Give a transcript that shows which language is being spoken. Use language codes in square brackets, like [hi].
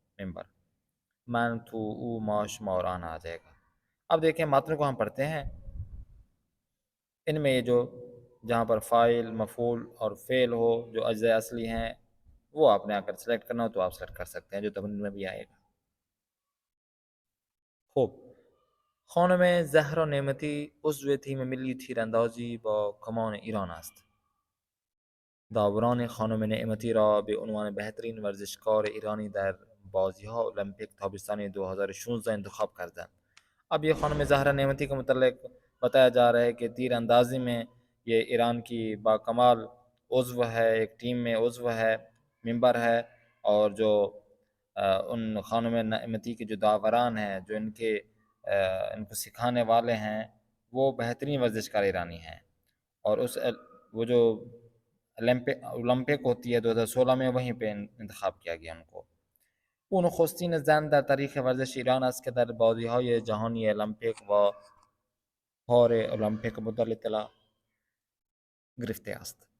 [ur] ممبر من، تو، او، ما، شما اور آنا آ جائے گا. اب دیکھیں متن کو ہم پڑھتے ہیں. ان میں یہ جو جہاں پر فاعل، مفعول اور فعل ہو، جو اجزاء اصلی ہیں، وہ آپ نے اگر سلیکٹ کرنا ہو تو آپ سلیکٹ کر سکتے ہیں، جو تمرین میں بھی آئے گا. خوب. [fa] خانم زهرا نعمتی عضو تیم ملی تیراندازی با کمان ایران است. داوران خانم نعمتی را به عنوان بهترین ورزشکار ایرانی در بازی‌های المپیک تابستان 2016 انتخاب کردند. [ur] اب یہ خانم زہرا نعمتی کے متعلق بتایا جا رہا ہے کہ تیر اندازی میں یہ ایران کی باکمال عضو ہے، ایک ٹیم میں عضو ہے، ممبر ہے. اور جو ان خانم نعمتی کے جو داوران ہیں، جو ان کو سکھانے والے ہیں، وہ بہترین ورزشکار ایرانی ہیں. اور اس وہ جو اولمپک ہوتی ہے 2016 میں، وہیں پہ انتخاب کیا گیا ان کو. [fa] او نخستین زن در تاریخ ورزش ایران است که در بازی‌های جهانی المپیک و پارالمپیک مدال اطلاع گرفته است.